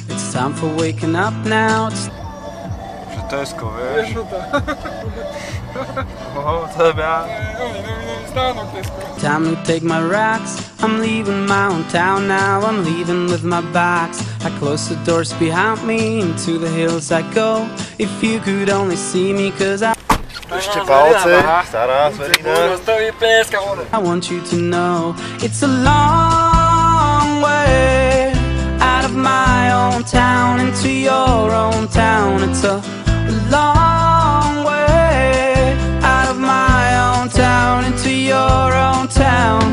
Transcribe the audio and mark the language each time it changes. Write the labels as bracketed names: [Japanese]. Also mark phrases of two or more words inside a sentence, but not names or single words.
[English] It's time for waking up now. [Slovak] Že Tesco, vieš? To je ja. [English] Time to take my rocks. I'm leaving my own town now. I'm leaving with my box. I close the doors behind me. Into the hills I go. If you could only see me, cause [Slovak] Ešte palce, stará zverina. [English] I want you to know it's a long way out of my own town into your own town. It's a long way out of my own town into your own town.